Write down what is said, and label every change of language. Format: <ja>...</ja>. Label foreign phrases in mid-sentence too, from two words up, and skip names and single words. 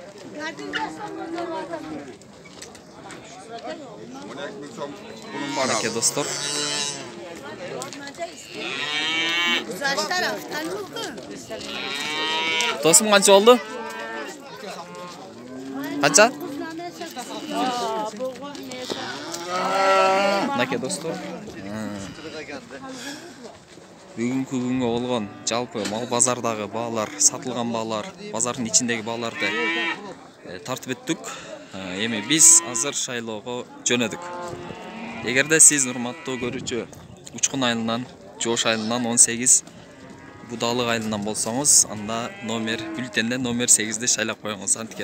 <uz>Aka dostlar. Dostum qancha oldi? Qancha? Aka dostlar.</uz> <ky>Бүгүнкү күнгө болгон жалпы мал базардагы баалар, сатылган баалар, базардын ичиндеги бааларды тартып өттүк. Эми биз азыр шайлоого жөнөдүк. Эгерде сиз урматтуу көрүүчү Учкун айылынан, Жоош айылынан 18 Будалык айылынан болсоңуз, анда номер бюллетенде номер 8-ди шайлап коюңуз.</ky>